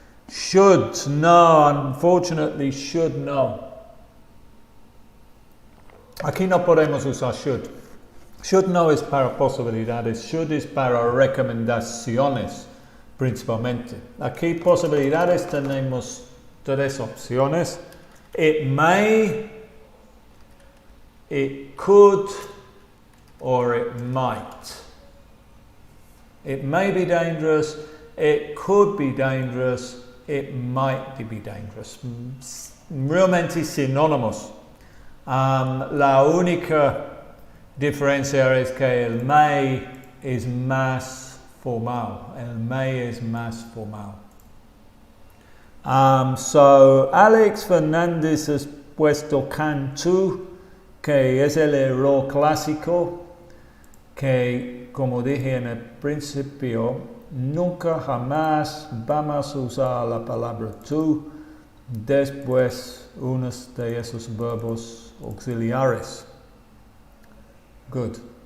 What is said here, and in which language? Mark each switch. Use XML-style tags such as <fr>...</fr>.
<en>Should, no, unfortunately, should, no.</en> <es>Aquí no podemos usar should. Should no es para posibilidades, should es para recomendaciones, principalmente. Aquí posibilidades tenemos 3 opciones.</es> <en>It may, it could, or it might. It may be dangerous, it could be dangerous, it might be dangerous.</en> <es>Realmente sinónimos. La única diferencia es que el may es más formal. El may es más formal. So Alex Fernández has puesto can to, que es el error clásico, que como dije en el principio, nunca jamás vamos a usar la palabra to después uno de esos verbos auxiliares. Good.</es>